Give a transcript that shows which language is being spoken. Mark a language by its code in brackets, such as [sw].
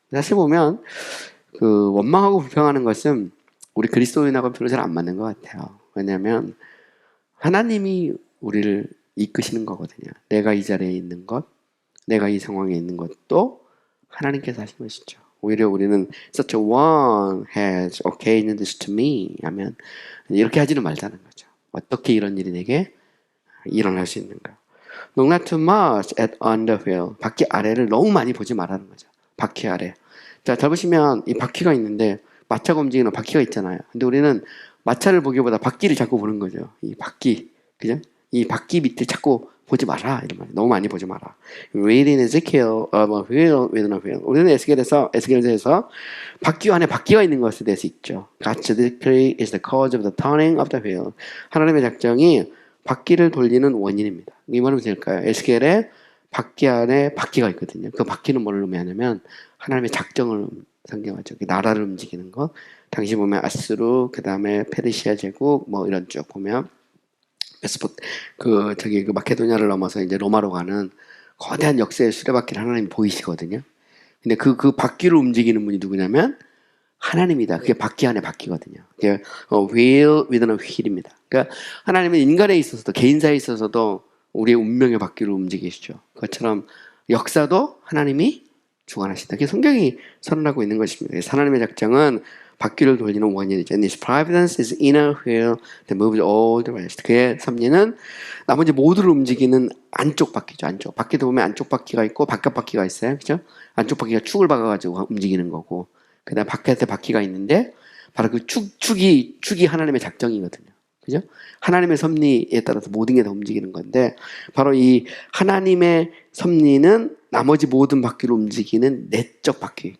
[ko] 사실 보면 원망하고 불평하는 것은 우리 그리스도인하고 별로 잘 안 맞는 것 같아요. 왜냐하면 하나님이 우리를 이끄시는 거거든요. 내가 이 자리에 있는 것, 내가 이 상황에 있는 것도 하나님께서 하신 것이죠. 오히려 우리는 [en] such a one has occasioned this to me [ko] 하면 이렇게 하지는 말자는 거죠. 어떻게 이런 일이 내게 일어날 수 있는가. [en] Look not too much at on the wheel. [ko] 바퀴 아래를 너무 많이 보지 말라는 거죠. 바퀴 아래. 자, 잘 보시면 이 바퀴가 있는데 마차가 움직이는 바퀴가 있잖아요. 근데 우리는 마차를 보기보다 바퀴를 자꾸 보는 거죠. 이 바퀴. 그죠? 이 바퀴 밑을 자꾸 보지 마라. 이런 말. 너무 많이 보지 마라. [en] Read in Ezekiel of a wheel within a wheel. [ko] 우리는 에스겔에서 바퀴 안에 바퀴가 있는 것에 대해서 있죠. [en] God's decree is the cause of the turning of the wheel. [ko] 하나님의 작정이 바퀴를 돌리는 원인입니다. 이 말은 될까요? 에스겔에 바퀴 안에 바퀴가 있거든요. 그 바퀴는 뭘 의미하냐면 하나님의 작정을 상징하죠. 나라를 움직이는 것. 당시 보면 아수르, 그 다음에 페르시아 제국, 뭐 이런 쭉 보면 그 마케도니아를 넘어서 이제 로마로 가는 거대한 역사의 수레바퀴를 하나님이 보이시거든요. 근데 그 바퀴를 움직이는 분이 누구냐면 하나님이다. 그게 바퀴 안에 바퀴거든요. 그게 [en] wheel within a wheel [ko] 입니다. 그러니까 하나님은 인간에 있어서도 개인사에 있어서도 우리의 운명의 바퀴를 움직이시죠. 그것처럼 역사도 하나님이 주관하신다. 그게 성경이 선언하고 있는 것입니다. 그래서 하나님의 작정은 바퀴를 돌리는 원인이죠. [en] And His providence is inner wheel that moves all the rest. [ko] 그의 섭리는 나머지 모두를 움직이는 안쪽 바퀴죠. 안쪽. 바퀴도 보면 안쪽 바퀴가 있고 바깥 바퀴가 있어요. 그죠? 안쪽 바퀴가 축을 박아가지고 움직이는 거고, 그 다음 바깥에 바퀴가 있는데 바로 그 축이 하나님의 작정이거든요. 그죠? 하나님의 섭리에 따라서 모든 게 다 움직이는 건데, 바로 이 하나님의 섭리는 나머지 모든 바퀴를 움직이는 내적 바퀴.